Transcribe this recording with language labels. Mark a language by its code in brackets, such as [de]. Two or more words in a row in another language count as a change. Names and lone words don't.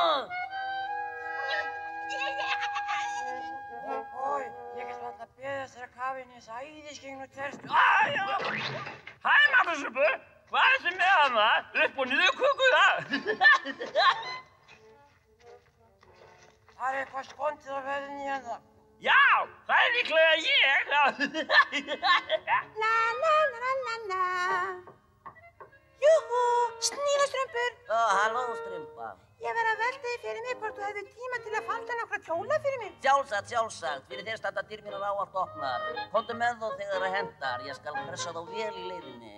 [is] Ói, ég get alltaf beðið eftir að kafa inn í þess æðiskegnu tertu. Hæ, Klefastrumpur. Hvað er þetta með hana? Upp og niður kuku það. Það er eitthvað skondið á ferðinni hérna. Já, það er líklega ég. La la la la la. Júhú, Snílastrumpur. Halló, Strumpa. Ég verð að velta því fyrir mig hvort þú hefði tíma til að falda nokkra kjóla fyrir mig. Sjálfsagt. Fyrir þér standa dyr mínar ávallt opnar. Komdu með þá þegar það hendar. Ég skal pressa þá vel í leiðinni.